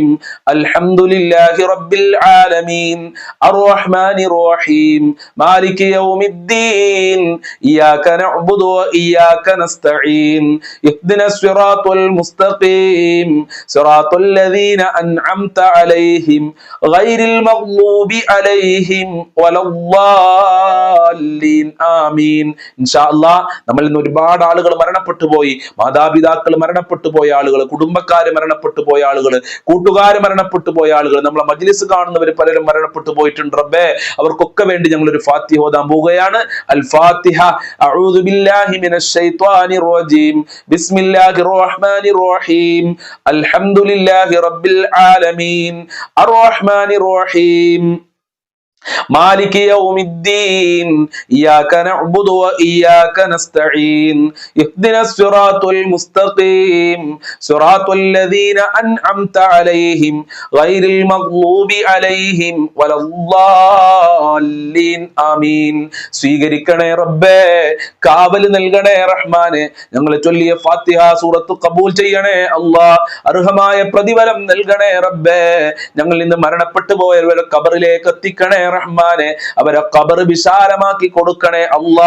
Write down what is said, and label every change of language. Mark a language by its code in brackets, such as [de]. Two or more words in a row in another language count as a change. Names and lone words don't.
[ar] الحمد لله رب العالمين الرحمن الرحيم مالك يوم الدين إياك نعبد وإياك نستعين اهدنا الصراط المستقيم صراط الذين أنعمت عليهم غير المغضوب عليهم ولا الضالين آمين. إن شاء الله [ml] നമ്മൾ ഇന്ന് ഒരുപാട് ആളുകൾ മരണപ്പെട്ടു പോയി. മാതാപിതാക്കൾ മരണപ്പെട്ടു പോയ ആളുകൾ, കുടുംബക്കാര് മരണപ്പെട്ടു പോയ ആളുകൾ, കൂട്ടുകാര് മരണപ്പെട്ടു പോയ ആളുകൾ, നമ്മളെ മജ്ലിസ് കാണുന്നവർ പലരും മരണപ്പെട്ടു പോയിട്ടുണ്ട്. റബ്ബേ, അവർക്കൊക്കെ വേണ്ടി ഞങ്ങൾ ഒരു ഫാത്തിഹ ഓതാൻ പോവുകയാണ്. [ar] الفاتحة. أعوذ بالله من الشيطان الرجيم. بسم الله الرحمن الرحيم. الحمد لله رب العالمين الرحمن الرحيم مالك يوم الدين إياك نعبد وإياك نستعين اهدنا الصراط المستقيم صراط الذين أنعمت عليهم غير المغضوب عليهم ولا الضالين آمين. [ml] സ്വീകരിക്കണേ റബ്ബേ, കാവൽ നൽകണേ റഹ്മാനെ. ഞങ്ങൾ ചൊല്ലിയ ഫാത്തിഹ സൂറത്ത് കബൂൽ ചെയ്യണേ അല്ലാ. അർഹമായ പ്രതിഫലം നൽകണേ റബ്ബേ. ഞങ്ങൾ ഇന്ന് മരണപ്പെട്ടു പോയവരെ ഖബറിലേക്ക് എത്തിക്കണേ റഹ്മാനെ. അവരെ ഖബർ വിശാലമാക്കി കൊടുക്കണേ അല്ലാ.